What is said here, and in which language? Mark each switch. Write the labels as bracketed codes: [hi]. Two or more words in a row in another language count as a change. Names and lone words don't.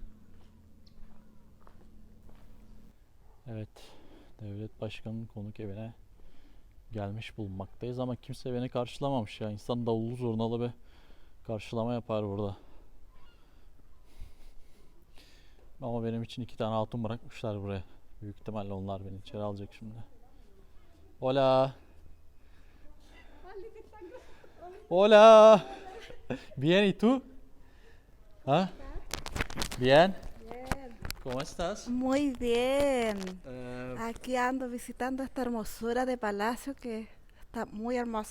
[tr] Evet, devlet başkanının konuk evine gelmiş bulunmaktayız ama kimse beni karşılamamış ya. İnsan davullu zurnalı bir karşılama yapar burada. Ama benim için 2 tane hatun bırakmışlar buraya. Büyük ihtimalle onlar beni içeri alacak şimdi. [es] Hola. Hola. Bien, ¿y tú? ¿Ah? Bien. Bien. ¿Cómo estás? Muy bien. Eh, Aquí ando visitando esta hermosura de palacio que está muy hermoso.